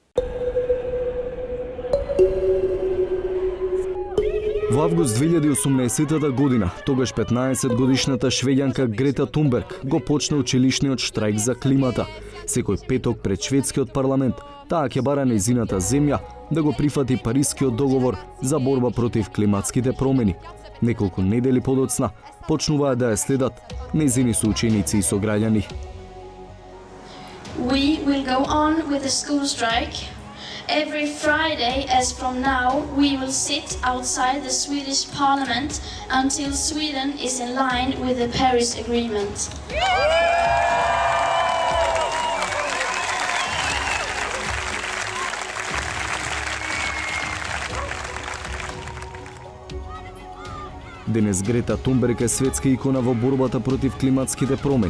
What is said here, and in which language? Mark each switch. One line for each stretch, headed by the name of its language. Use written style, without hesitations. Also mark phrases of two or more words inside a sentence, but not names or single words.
Macedonian: Во август 2018 година, тогаш 15 годишната швеѓанка Грета Тунберг го почна училишниот штрајк за климата. Секој петок пред шведскиот парламент, таа ќе бара нејзината земја да го прифати Парискиот договор за борба против климатските промени. Неколку недели подоцна почнуваат да ја следат нејзини соученици и сограѓани.
English: We will go on with the school strike. Every Friday, as from now, we will sit outside the Swedish Parliament until Sweden is in line with the Paris Agreement.
Macedonian: Денес Грета Тунберг е светска икона во борбата против климатските промени.